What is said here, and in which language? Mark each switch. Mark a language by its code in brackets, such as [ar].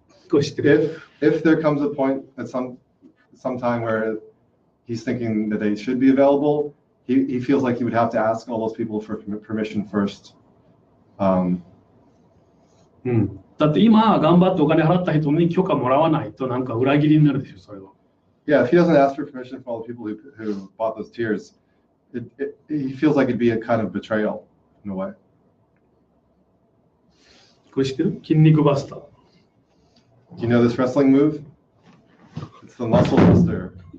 [en] If there comes a point at some time where he's thinking that they should be available, he feels like he would have to ask all those people for permission first. [ja] だって今頑張ってお金払った人に許可もらわないとなんか裏切りになるでしょ、それは。 [en] Yeah, if he doesn't ask for permission from all the people who bought those tiers, he feels like it'd be a kind of betrayal in a way. [ja] これ知ってる？筋肉バスター。 [en] Do you know this wrestling move? It's the muscle buster.